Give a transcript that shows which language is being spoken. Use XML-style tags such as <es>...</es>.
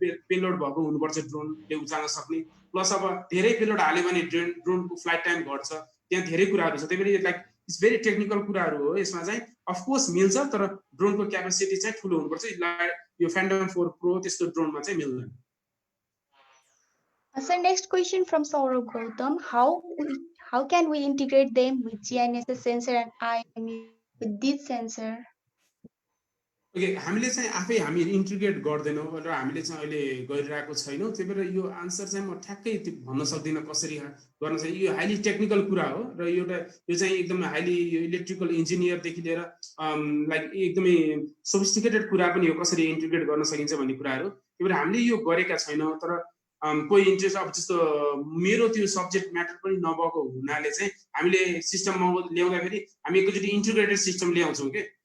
<ne>Payload भएको हुनुपर्छ ड्रोनले उचाल्न सक्ने प्लस अब धेरै पेलोड हाल्यो भने ड्रोनको फ्लाइट टाइम घट्छ त्यहाँ धेरै कुराहरू छ त्यसैले लाइक</ne> <en>it's very technical</en> <ne>कुराहरू हो यसमा चाहिँ अफ कोर्स मिल्छ तर ड्रोनको क्यापेसिटी चाहिँ ठुलो हुनुपर्छ यो फ्यान्टम 4 प्रो त्यस्तो ड्रोनमा चाहिँ मिल्दैन</ne> <en>So next question from Saurabh Gautam, how can we integrate them with GNSS sensor and IMU with this sensor?</en> <ne>Okay हामीले चाहिँ आफै हामी इन्टिग्रेट गर्दैनौँ र हामीले चाहिँ अहिले गरिरहेको छैनौँ त्यही भएर यो आन्सर चाहिँ म ठ्याक्कै भन्न सक्दिनँ कसरी गर्न चाहिँ यो हाइली टेक्निकल कुरा हो र यो चाहिँ एकदमै हाइली इलेक्ट्रिकल इन्जिनियरदेखि लिएर लाइक एकदमै सोफिस्टिकेटेड कुरा पनि हो कसरी इन्टिग्रेट गर्न सकिन्छ भन्ने कुराहरू त्यही भएर हामीले यो गरेका छैनौँ तर कोही इन्ट्रेस्ट अब जस्तो मेरो त्यो सब्जेक्ट म्याटर पनि नभएको हुनाले चाहिँ हामीले सिस्टम ल्याउँदाखेरि हामी एकचोटि इन्टिग्रेटेड सिस्टम ल्याउँछौँ के</ne>